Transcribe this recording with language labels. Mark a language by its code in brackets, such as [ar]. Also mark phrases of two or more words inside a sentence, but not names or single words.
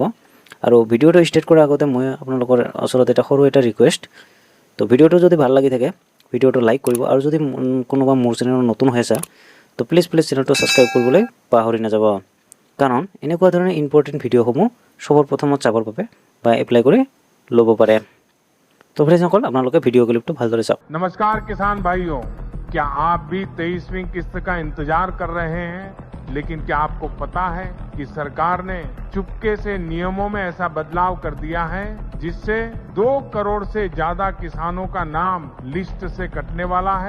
[as] আৰু ভিডিঅ'টো ষ্টাৰ্ট কৰাৰ আগতে মই আপোনালোকৰ ওচৰত সৰু এটা ৰিকুৱেষ্ট। তো ভিডিঅ'টো যদি ভাল লাগি থাকে, ভিডিঅ'টো লাইক কৰিব, আৰু যদি কোনোবা মোৰ চেনেলত নতুন হৈ আছে, তো প্লিজ চেনেলটো ছাবস্ক্ৰাইব কৰিবলৈ পাহৰি নাযাব, কাৰণ এনেকুৱা ধৰণৰ ইম্পৰ্টেণ্ট ভিডিঅ'সমূহ সবৰ প্ৰথমত চাবৰ বাবে বা এপ্লাই কৰি ল'ব পাৰে। तो फ्रेंड्स আপোনালোকে ভিডিও ক্লিপটো ভালদৰে চাওক। [hi] नमस्कार किसान भाइयों, क्या आप भी 23वीं किस्त का इंतजार कर रहे हैं? लेकिन क्या आपको पता है कि सरकार ने चुपके से नियमों में ऐसा बदलाव कर दिया है जिससे 2 करोड़ से ज्यादा किसानों का नाम लिस्ट से कटने वाला है।